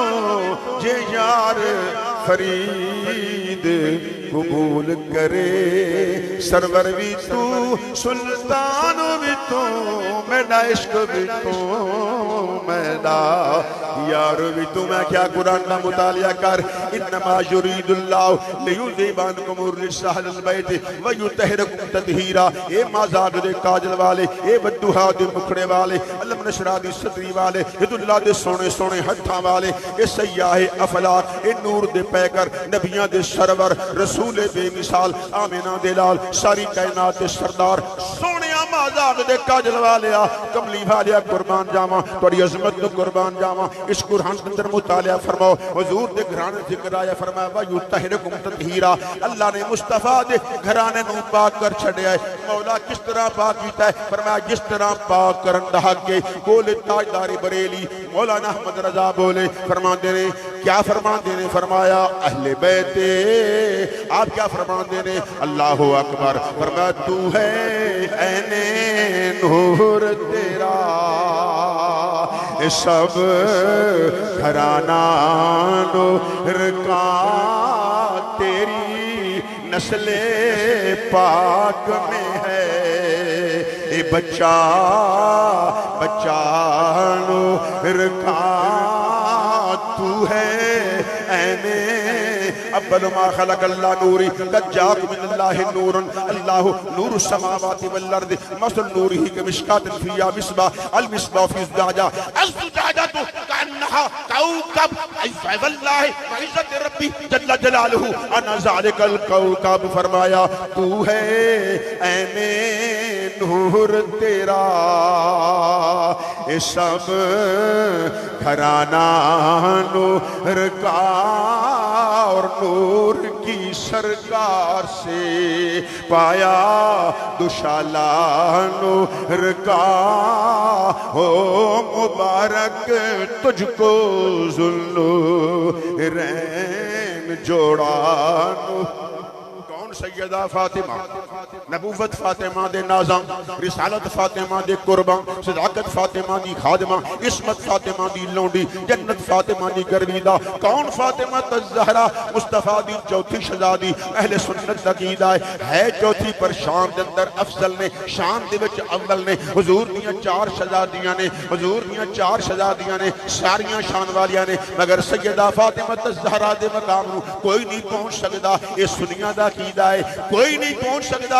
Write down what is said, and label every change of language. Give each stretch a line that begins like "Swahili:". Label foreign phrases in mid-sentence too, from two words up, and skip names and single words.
Punjabi: جے یار فرید قبول کرے، سرور بھی تو، سلطان بھی تو، میرا عشق بھی تو، میرا یار بھی تو.
Urdu: میں کیا قرآن کا مطالعہ کر,
Arabic: إنما يريد الله ليذهب عنكم الرجس أهل البيت ويطهركم تطهيرا.
Punjabi: اے مازاغ دے کجل والے، اے الضحیٰ دے مکھڑے والے، الم نشرح دی صدری والے، ید اللہ دے سوہنے سوہنے ہتھاں والے، اے سیاحِ افلاک، اے نور دے پیکر، نبیاں دے سرور، رسول بےمثال، آمنہ دے لال، ساری کائنات دے سردار، سوہنیا مازاغ دے کجل والے، کملی والے قربان جاواں، تہاڈی عظمت نوں قربان جاواں.
Urdu: اس قرآن کے اندر مطالعہ فرماؤ,
Punjabi: حضور دے گھرانے ذکر آیا,
Urdu: فرمایا
Arabic: ويطهركم تطهيرا.
Punjabi: اللہ نے مصطفیٰ دے گھرانے نوں پاک کر چھڈیا ہے. مولا کس طرح پاک کیتا ہے، فرمایا جس طرح پاک کرن دا حق ہے. بولے تاجدار بریلی مولانا احمد رضا بولے، فرماتے نے کیا فرماتے نے، فرمایا اہلِ بیتے، آپ کیا فرماتے نے,
Arabic: الله أكبر.
Urdu: فرمایا تو ہے عینِ نور تیرا، سب گھرانا نور کا، تیری نسلِ پاک میں ہے. اے بچہ بچہ نور کا تو ہے عینِ
Arabic: أول ما خلق الله نوري قد جاءكم من الله نورا الله نور السماوات والأرض مثل نوره كمشكاة فيها مصباح المصباح في زجاجة الزجاجة كأنها كوكب والله وعزة ربي جل جلاله أنا ذلك الكوكب.
Urdu: فرمایا تو ہے عینِ نور تیرا، یہ سب گھرانا نور کا اور نور کی سرکار سے پایا دوشالہ نور کا ہو مبارک تجھ کو ذوالنورین جوڑا
Punjabi: سیدہ فاطمہ نبوت فاطمہ دے نازاں رسالت فاطمہ دے قربان صداقت فاطمہ دی خادمہ عصمت فاطمہ دی لونڈی جنت فاطمہ دی گرویدہ کون فاطمہ الزہرا مصطفیٰ دی چوتھی شہزادی اہلِ سنت عقیدہ ہے چوتھی پر شان دے اندر افضل نے شان دے وچ اول نے حضور دیاں چار شہزادیاں نے حضور دیاں چار شہزادیاں نے ساریاں شان والیاں نے مگر سیدہ فاطمہ الزہرا دے مقام نوں کوئی نہیں پہنچ سکدا یہ سنیاں دا عقیدہ کوئی نہیں پہنچ سکتا.